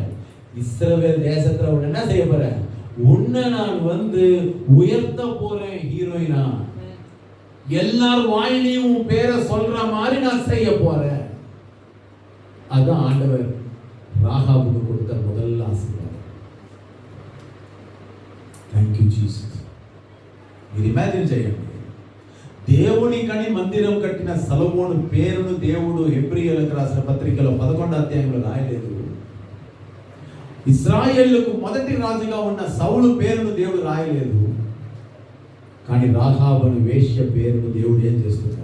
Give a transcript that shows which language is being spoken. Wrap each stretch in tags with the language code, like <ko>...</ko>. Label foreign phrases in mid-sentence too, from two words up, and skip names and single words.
<ta>இஸ்ரவேல் தேசத்துல உன்னை என்ன செய்ய போறேன்? உன்னை நான் உயர்த்த போறேன் ஹீரோயினா. எல்லாரும் வாயிலையும் உன் பேரை சொல்ற மாதிரி நான் செய்ய போறேன். அதுதான் ஆண்டவர் ராகாபுக்கு கொடுத்த முதல் ஆசீர்வாதம்.</ta> <en>Thank you Jesus.</en> <te>మీరు ఇమాజిన్ చేయండి, దేవుని కని మందిరం కట్టిన సొలొమోను పేరును దేవుడు హెబ్రీయులకు రాసిన పత్రికలో 11వ అధ్యాయంలో రాయలేదు. ఇశ్రాయేలుకు మొదటి రాజుగా ఉన్న సౌలు పేరును దేవుడు రాయలేదు, కానీ రాహాబను వేశ్య పేరును దేవుడు ఏం చేస్తున్నాడు?</te>